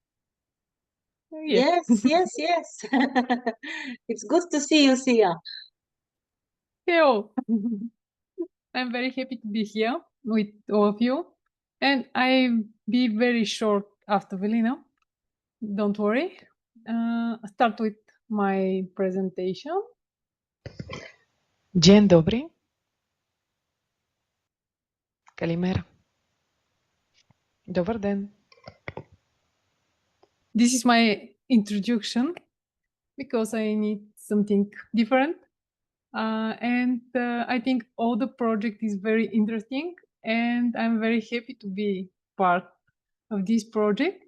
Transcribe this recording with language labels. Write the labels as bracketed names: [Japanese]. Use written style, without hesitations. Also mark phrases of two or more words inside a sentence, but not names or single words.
[English] Yes, yes, yes. It's good to see you, Sia. Hello. I'm very happy to be here with all of you. And I'll be very short after Velina. Don't worry. Start with my presentation. [Polish] Dzień dobry. Καλημέρα. [Bulgarian] Добър ден. [English] This is my introduction because I need something different. I think all the project is very interesting and I'm very happy to be part of this project.